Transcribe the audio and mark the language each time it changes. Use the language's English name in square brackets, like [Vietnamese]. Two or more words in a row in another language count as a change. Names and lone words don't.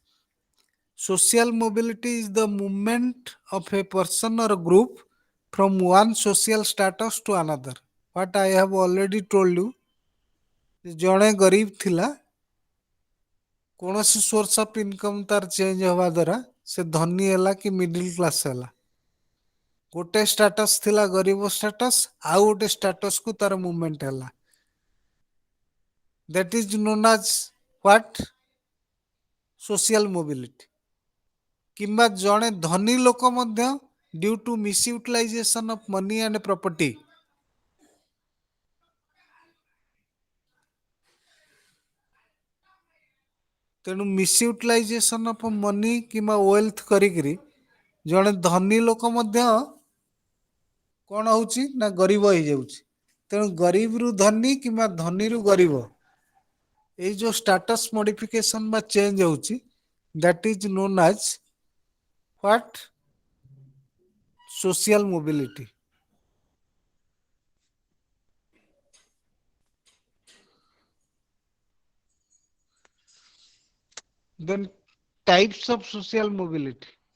[English] Social mobility is the movement of a person or group from one social status to another. What I have already told you, [Odia] ଜଣେ ଗରିବ ଥିଲା, କୌଣସି [English] source of income [Odia] ତାର change ହେବା ଦ୍ୱାରା ସେ ଧନୀ ହେଲା କି [English] middle class [Odia] ହେଲା, ଗୋଟେ status ଥିଲା ଗରିବ status, ଆଉ ଗୋଟେ status କୁ ତାର movement ହେଲା, [English] that is known as what? Social mobility. [Odia] କିମ୍ବା ଜଣେ ଧନୀ ଲୋକ ମଧ୍ୟ [English] due to misutilization of money and property, [Odia] ତେଣୁ [English] misutilization of money [Odia] କିମ୍ବା ୱେଲ୍ଥ କରିକିରି ଜଣେ ଧନୀ ଲୋକ ମଧ୍ୟ କଣ ହଉଛି ନା ଗରିବ ହେଇଯାଉଛି, ତେଣୁ ଗରିବରୁ ଧନୀ କିମ୍ବା ଧନୀରୁ ଗରିବ, ଏଇ ଯୋଉ [English] status modification [Odia] ବା ଚେଞ୍ଜ ହଉଛି, [English] that is known as what? Social mobility. Then types of social mobility.